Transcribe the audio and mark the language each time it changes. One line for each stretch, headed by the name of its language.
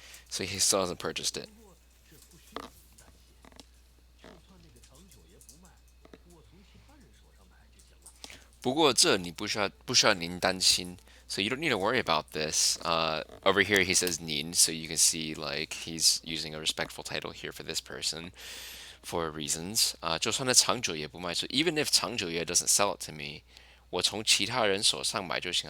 English: So he still hasn't purchased it.
Chinese: 不过这不需要您担心，就算那个长久也不卖，我从其他人手上买就行了。不过这你不需要您担心.
English: So you don't need to worry about this. Over here he says nin, so you can see like he's using a respectful title here for this person for reasons.
Chinese: 就算它长久也不卖,
English: so even if 长久也 doesn't sell it to me,
Chinese: 我从其他人手上买就行.